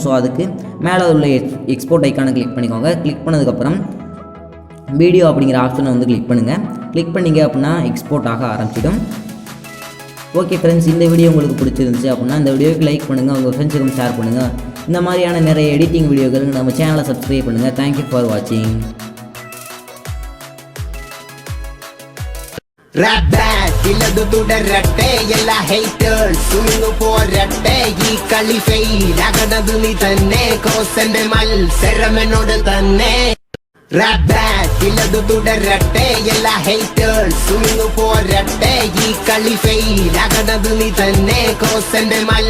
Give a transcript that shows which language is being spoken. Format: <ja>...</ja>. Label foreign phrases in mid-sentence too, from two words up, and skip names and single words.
<ta>ஸோ அதுக்கு மேலே உள்ள</ta> <en>export iconai</en> <ta>கிளிக் பண்ணிக்கோங்க. கிளிக் பண்ணதுக்கப்புறம் வீடியோ அப்படிங்கிற ஆப்ஷனை வந்து கிளிக் பண்ணுங்கள். கிளிக் பண்ணிங்க அப்படின்னா எக்ஸ்போர்ட் ஆக ஆரம்பிச்சிடும்.</ta> <en>okay friends,</en> <ta>இந்த வீடியோ உங்களுக்கு பிடிச்சிருந்துச்சு அப்படின்னா இந்த வீடியோவுக்கு லைக் பண்ணுங்கள், உங்கள் ஃப்ரெண்ட்ஸுக்கும் ஷேர் பண்ணுங்கள். இந்த மாதிரியான நிறைய எடிட்டிங் வீடியோக்கள் நம்ம சேனலை சப்ஸ்கிரைப் பண்ணுங்கள்.</ta> <en>Thank you for watching.</en> <ml>ഇല്ലതു തുടരട്ടെ എല്ലാ ഹേറ്റേഴ്സ് സുനിന്നു പോരട്ടെ ഈ കളി ഫെയിൽ ആകണത് നീ തന്നെ കോസന്റെ മത്സരമെന്നോട് തന്നെ ഇല്ലതു തുടരട്ടെ എല്ലാ ഹേറ്റേഴ്സ് സുനിന്നു പോരട്ടെ ഈ കളി ഫെയിൽ ആകണത് നീ തന്നെ കോസന്റെ</ml>